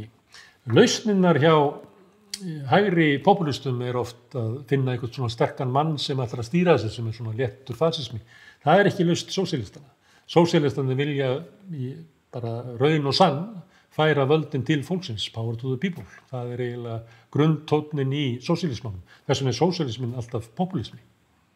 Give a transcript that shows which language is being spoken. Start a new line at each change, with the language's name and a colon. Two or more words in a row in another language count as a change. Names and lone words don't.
Icelandic: Lausninnar hjá hægri populistum oft að finna einhvern svona sterkan mann sem ætlar að stýra þessu, sem svona léttur fasismi. Það ekki laust sósíalistana. Sósíalistana vilja bara raun og sann færa völdin til fólksins,
English: power to the people.
Icelandic: Það eiginlega grunntónnin í sósíalismanum. Þess vegna sósíalismin alltaf populismi.